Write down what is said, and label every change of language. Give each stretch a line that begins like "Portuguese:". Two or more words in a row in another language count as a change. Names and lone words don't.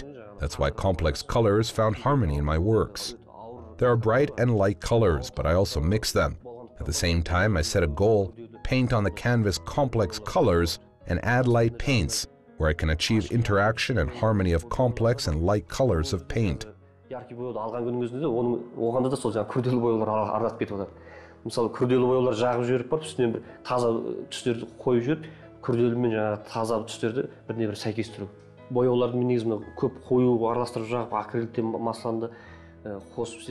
English: That's why complex colors found harmony in my works. There are bright and light colors, but I also mix them. At the same time, I set a goal, paint on the canvas complex colors and add light paints. where I can achieve interaction and harmony of complex and light colors of paint.
Kazakh: Яркий бояуды алған күннің өзінде оның оғанда да сол жаңағы күрделі бояулар араласып кетіп жатады. Мысалы күрделі бояулар жағып жіберіп барып үстінен бір таза түстерді қойып жіберіп, күрделі мен жаңағы таза түстерді біріне бірі сәйкестіру. Бояулардың негізі көп қою араластырып жағып акрилден масланды қосып